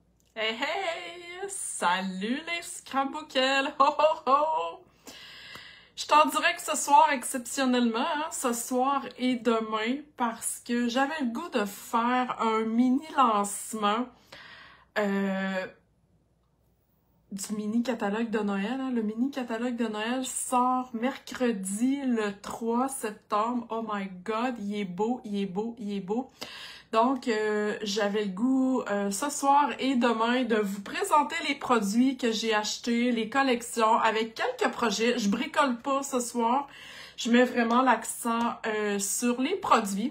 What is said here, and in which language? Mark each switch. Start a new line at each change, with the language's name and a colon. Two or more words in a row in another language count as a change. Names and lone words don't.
French: Hey hey! Salut les scrapbookels! Ho ho ho! Je t'en dirais que ce soir, exceptionnellement, ce soir et demain, parce que j'avais le goût de faire un mini lancement euh, du mini catalogue de Noël. Le mini catalogue de Noël sort mercredi le 3 septembre.
English: Oh my god,
French: il est beau, il est beau, il est beau. Donc, j'avais le goût ce soir et demain de vous présenter les produits que j'ai achetés, les collections, avec quelques projets. Je bricole pas ce soir. Je mets vraiment l'accent sur les produits.